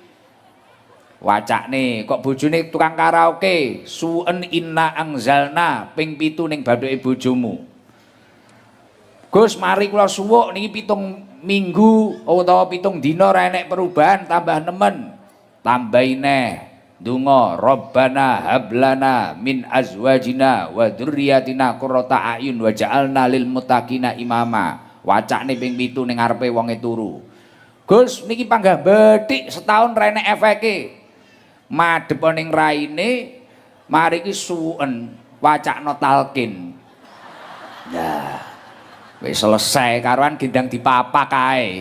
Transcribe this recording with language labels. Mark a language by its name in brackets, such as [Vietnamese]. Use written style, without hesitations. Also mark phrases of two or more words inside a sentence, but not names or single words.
[Javanese] Wacakne kok bojone tukang karaoke suwen [Arabic] إنا أنزلنا [Javanese] ping 7 ning bathuke bojomu. Gus mari kula suwuk niki 7 minggu utawa 7 dina ora enek perubahan tambah nemen. Tambahi neh donga [Arabic] ربنا هب لنا من أزواجنا وذرياتنا قرة أعين واجعلنا للمتقين إماما. [Javanese] Wacakne ping 7 ning ngarepe wonge turu. Gus niki panggah bethik setahun ra enek efeke. Madhep ning raine mari ki suwen wacakno talqin. Nah, wis selesai karuan gendang dipapak kae.